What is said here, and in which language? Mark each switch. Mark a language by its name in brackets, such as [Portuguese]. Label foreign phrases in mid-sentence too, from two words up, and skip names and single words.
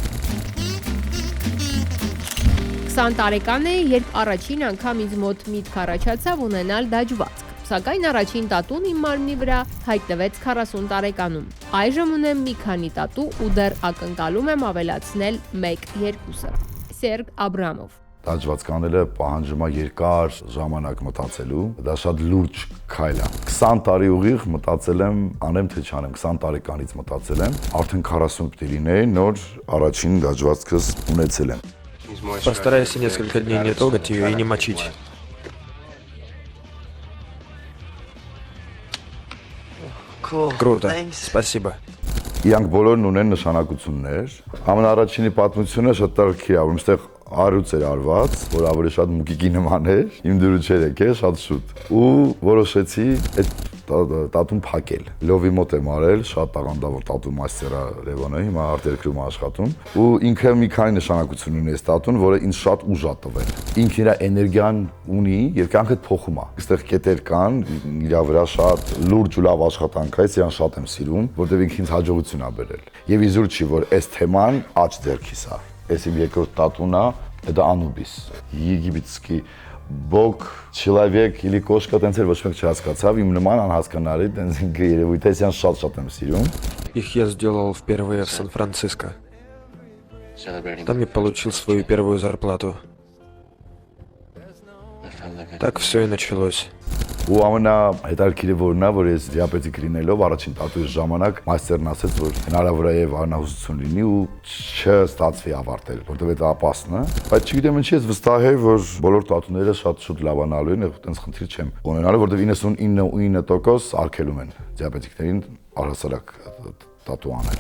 [Armenian] 20 տարեկան է, երբ առաջին անգամ ինձ մոտ միտք առաջացավ ունենալ դաջվածք։ Սակայն առաջին տատուն իմ մարմնի վրա հայտնվեց 40 տարեկանում։ Այժմ ունեմ մի քանի տատու ու դեռ ակնկալում եմ ավելացնել 1-2-ը։ Սերգ Աբրամով։ Դաջվածք անելը պահանջում է երկար ժամանակ մտածելու, դա շատ լուրջ քայլ է։ 20 տարի ուղիղ мտածել եմ, անեմ թե չանեմ, 20 տարեկանից մտածել եմ, արդեն 40 պիտի լինեի, նոր առաջին դաջվածքս ունեցել եմ։ [Russian] Постарайся несколько дней не трогать ее и не мочить. Круто. Спасибо. [Armenian] Իրանք բոլորն ունեն նշանակություններ։ Ամենաառաջինի պատմությունը շատ տարբեր է, որ այստեղ առյուծ էր արված, որ ավելի շատ մուկիկի նման էր, իմ դրուչերը կե շատ շուտ։ Ու որոշեցի այդ տատուն փակել։ Լովի մոտ եմ արել, շատ տաղանդավոր տատու մաստերա Լևոնը, հիմա արտերկրում է աշխատում, ու ինքը մի քանի նշանակություն ունի այս տատուն, որը ինձ շատ ուժ է տվել։ Ինքը իր էներգիան ունի եւ կյանքը փոխում է։ Այստեղ կետեր կան, իր վրա շատ լուրջ ու լավ աշխատանք է, իրան շատ եմ սիրում, որտեղ ինքը ինձ հաջողություն է բերել։ Եվ իզուր չի, որ այս թեման աճ ձեռքիս է։ Այս իմ երկրորդ տատուն է, դա Անուբիս։ [Russian] Եգիպտский Бог, человек или кошка, [Armenian] տենց էր ոչ մեկ չհասկացավ, իմ նման անհասկանալի, տենց ինքը երևույթ է, ես շատ եմ սիրում։ [Russian] Их я сделал впервые в Сан-Франциско. Там я получил свою первую зарплату. Так все и началось. [Armenian] Ու ամենահետաքրքիրը որն է, որ ես դիաբետիկ լինելով առաջին տատուի ժամանակ մաստերն ասեց, որ հնարավոր է եւ անհուսություն լինի ու չստացվի ավարտել, որտեղ դա ապասն է։ Բայց չգիտեմ ինչի ես վստահ եմ, որ բոլոր տատուները շատ շուտ լավանալու են, այդպես խնդիր չեմ ունենալու, որտեղ 99% արգելում են դիաբետիկներին առհասարակ տատու անել։